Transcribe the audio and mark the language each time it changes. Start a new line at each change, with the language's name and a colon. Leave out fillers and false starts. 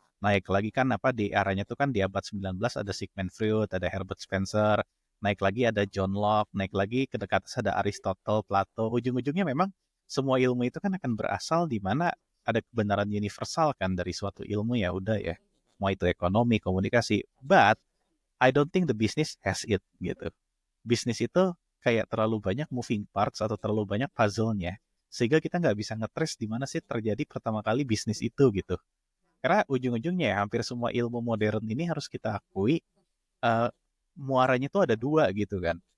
Indonesian: Naik lagi kan apa di arahnya tuh kan di abad 19 ada Sigmund Freud, ada Herbert Spencer, naik lagi ada John Locke, naik lagi ke dekat ada Aristotle, Plato. Ujung-ujungnya memang semua ilmu itu kan akan berasal di mana ada kebenaran universal kan dari suatu ilmu, ya udah ya. Mau itu ekonomi, komunikasi.
English: But I don't think the business has it gitu.
Indonesian: Bisnis itu kayak terlalu banyak
English: moving parts
Indonesian: atau terlalu banyak puzzle-nya, sehingga kita nggak bisa ngetrace di mana sih terjadi pertama kali bisnis itu gitu. Karena ujung-ujungnya ya, hampir semua ilmu modern ini harus kita akui eh, muaranya tuh ada dua gitu kan.